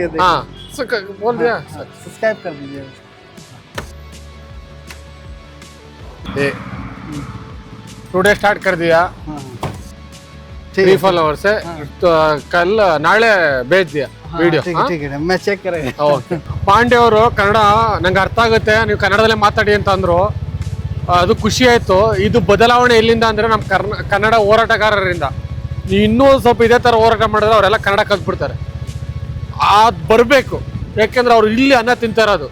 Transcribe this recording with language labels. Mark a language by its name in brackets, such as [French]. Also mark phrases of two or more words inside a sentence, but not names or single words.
[Hindi] हाँ बोल दिया। सब्सक्राइब कर दीजिए। [English] today start [Hindi] कर दिया, 3 followers से। तो कल नाಳೆ भेज दिया ವಿಡಿಯೋ। ठीक है, मैं चेक करेंगे। [Kannada] ಓಕೆ. ಪಾಂಡೆ ಅವರು ಕನ್ನಡ ನಂಗೆ ಅರ್ಥ ಆಗುತ್ತೆ, ನೀವು ಕನ್ನಡದಲ್ಲೇ ಮಾತಾಡಿ ಅಂತ ಅಂದರು. ಅದು ಖುಷಿ ಆಯಿತು. ಇದು ಬದಲಾವಣೆ ಎಲ್ಲಿಂದ ಅಂದರೆ ನಮ್ಮ ಕನ್ನಡ ಹೋರಾಟಗಾರರಿಂದ. ನೀವು ಇನ್ನೂ ಸ್ವಲ್ಪ ಇದೇ ಥರ ಹೋರಾಟ ಮಾಡಿದ್ರೆ ಅವರೆಲ್ಲ ಕನ್ನಡ ಕಲ್ತ್ಬಿಡ್ತಾರೆ. ಅದು ಬರಬೇಕು, ಯಾಕೆಂದ್ರೆ ಅವ್ರು ಇಲ್ಲಿ ಅನ್ನ ತಿಂತಾ ಇರೋದು.